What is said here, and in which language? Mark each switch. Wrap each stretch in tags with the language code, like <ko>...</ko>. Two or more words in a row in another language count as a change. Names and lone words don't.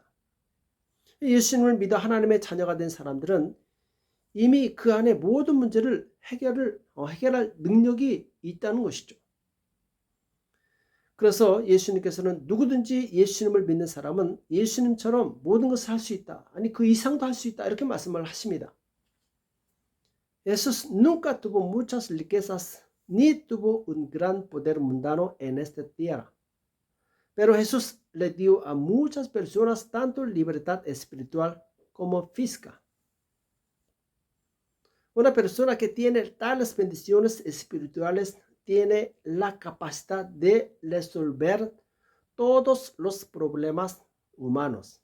<ko>예수님을 믿어 하나님의 자녀가 된 사람들은 이미 그 안에 모든 문제를 해결할 능력이 있다는 것이죠. 그래서 예수님께서는 누구든지 예수님을 믿는 사람은 예수님처럼 모든 것을 할 수 있다. 아니 그 이상도 할 수 있다. 이렇게 말씀을 하십니다.</ko> <es>Jesús nunca tuvo muchas riquezas ni tuvo un gran poder mundano en esta tierra. Pero Jesús le dio a muchas personas tanto libertad espiritual como física. Una persona que tiene tales bendiciones espirituales tiene la capacidad de resolver todos los problemas humanos.</es>